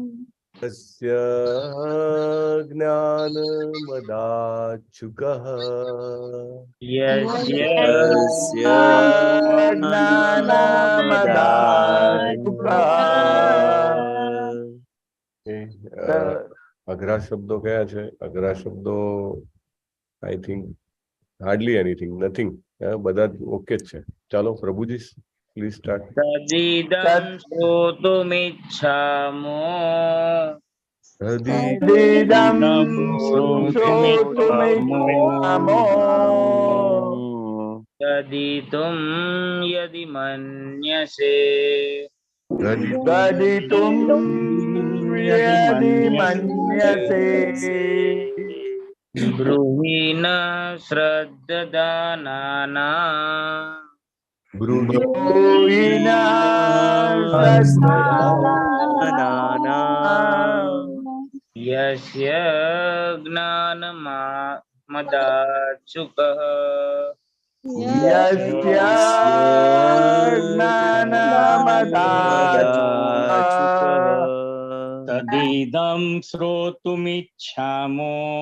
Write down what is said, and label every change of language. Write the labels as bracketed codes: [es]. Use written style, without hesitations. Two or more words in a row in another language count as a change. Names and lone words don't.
[sa] तस्य ज्ञानमदाच्छुकः यस्य ज्ञानमदाच्छुकः [gu] અઘરા શબ્દો કયા છે? અઘરા શબ્દો [en] I think hardly anything, nothing, [gu] બધા ઓકે જ છે. ચાલો પ્રભુજી [en] please start. [sa] તદિદં શ્રોતુમિચ્છામો તદિદં શ્રોતુમિચ્છામો ગદિતું યદિ મન્યસે ગદિતું યદિ મન્યસે બ્રૂહિણ શ્રદ્ધાનાનાં બ્રૂહિણ यस्य ज्ञानमदाच्छुकः यस्य ज्ञानमदाच्छुकः तदिदं श्रोतुमिच्छामो